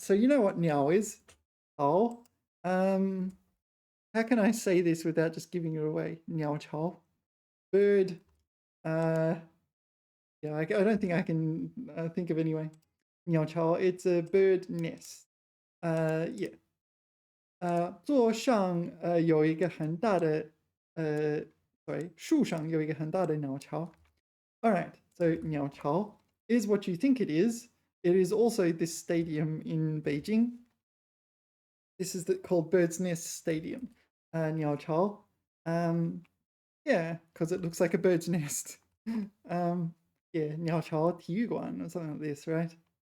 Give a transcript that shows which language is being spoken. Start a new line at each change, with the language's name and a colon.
English: So you know what niao is? Chao. How can I say this without just giving it away? Niao chao. Bird. Yeah, I don't think I can think of anyway. Niao chao. It's a bird nest. Yeah.
Chinese: 座上有一个很大的
English: sorry,
Chinese: 树上有一个很大的鸟巢.
English: All right, so 鸟巢 is what you think it is. It is also this stadium in Beijing. This is called Bird's Nest Stadium, 鸟巢. Yeah, because it looks like a bird's nest. Yeah, 鸟巢体育馆 or something like this, right?